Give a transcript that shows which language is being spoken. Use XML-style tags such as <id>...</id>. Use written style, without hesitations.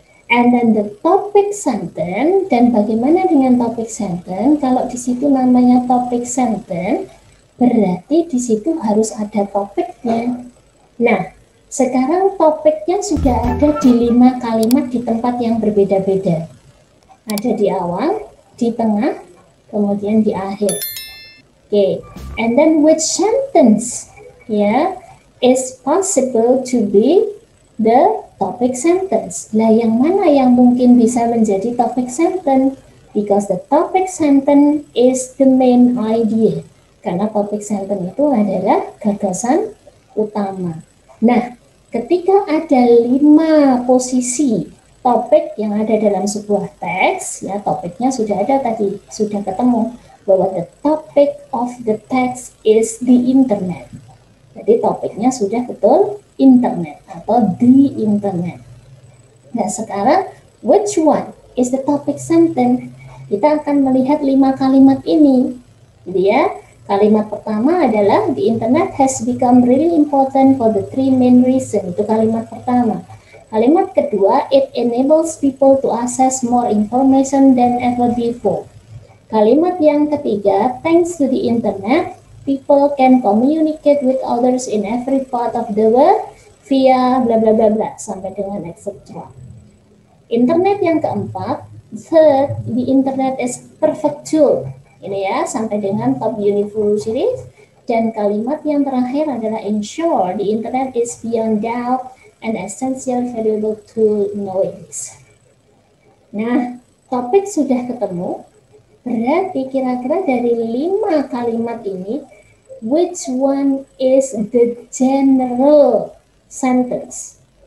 <en>And then the topic sentence,</en> <id>dan bagaimana dengan</id> <en>topic sentence?</en> <id>Kalau di situ namanya topic sentence, berarti di situ harus ada topiknya. Nah, sekarang topiknya sudah ada di 5 kalimat di tempat yang berbeda-beda. Ada di awal, di tengah, kemudian di akhir.</id> <en>Okay, and then which sentence is possible to be the topic sentence.</en> <id>Lah yang mana yang mungkin bisa menjadi topic sentence?</id> <en>Because the topic sentence is the main idea.</en> <id>Karena topic sentence itu adalah gagasan utama. Nah, ketika ada 5 posisi topik yang ada dalam sebuah teks, ya topiknya sudah ada tadi, sudah ketemu bahwa</id> <en>the topic of the text is the internet.</en> <id>Jadi topiknya sudah betul internet atau di internet. Nah sekarang</id> <en>which one is the topic sentence?</en> <id>Kita akan melihat 5 kalimat ini. Jadi ya, kalimat pertama adalah</id> <en>the internet has become really important for the 3 main reasons.</en> <id>Itu kalimat pertama. Kalimat kedua,</id> <en>it enables people to access more information than ever before.</en> <id>Kalimat yang ketiga,</id> <en>thanks to the internet, people can communicate with others in every part of the world via bla bla bla bla</en> <id>sampai dengan etc. Internet yang keempat,</id> <en>Third, the internet is perfect tool.</en> <id>Ini ya, sampai dengan top university. Dan kalimat yang terakhir adalah</id> <en>ensure the internet is beyond doubt an essential valuable tool knowledge.</en> <id>Nah, topik sudah ketemu. Berarti kira-kira dari 5 kalimat ini,</id> <en>which one is the general sentence?</en>